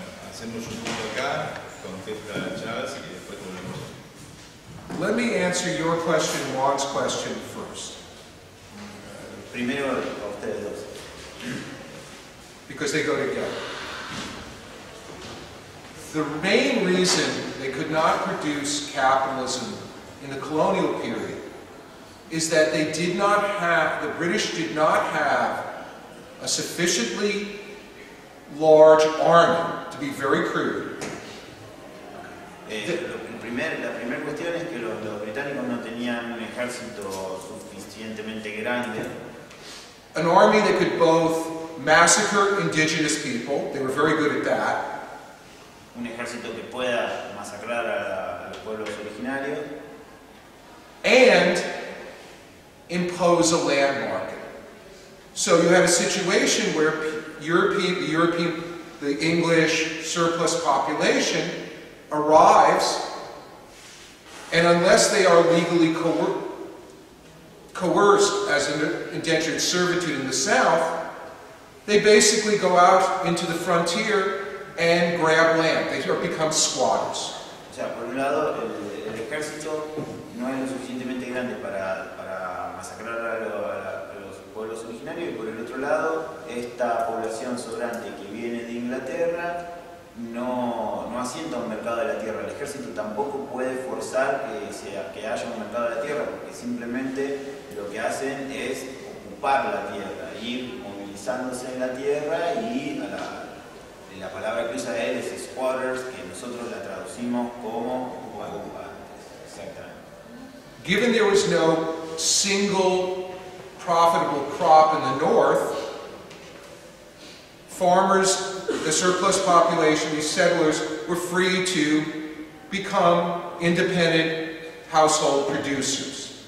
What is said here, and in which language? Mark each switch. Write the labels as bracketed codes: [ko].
[es] Hacemos un punto acá, contesta Charles y después volvemos. [en] Let me answer your question, Juan's question, first. [es] Primero ustedes dos. [en] because they go together. The main reason they could not produce capitalism in the colonial period is that they did not have, the British did not have a sufficiently large army, to be very crude. [es] La primera cuestión es que los británicos no tenían un ejército suficientemente grande. [en] An army that could both massacre indigenous people, they were very good at that, [es] Un ejército que pueda masacrar a los pueblos originarios [en] and impose a land market. So you had a situation where the English surplus population arrives, and unless they are legally coerced as an indentured servitude in the South, they basically go out into the frontier and grab land. They become squatters. [es] O sea, por un lado, el ejército no es lo suficientemente grande para masacrar a los pueblos originarios, y por el otro lado, esta población sobrante que viene de Inglaterra no asienta un mercado de la tierra. El ejército tampoco puede forzar que haya un mercado de la tierra, porque simplemente lo que hacen es ocupar la tierra, ir movilizándose en la tierra, y la palabra que usa él es squatters, que nosotros la traducimos como ocupantes. Exactamente. [en] Given there was no single profitable crop in the north, farmers, the surplus population, these settlers, were free to become independent household producers.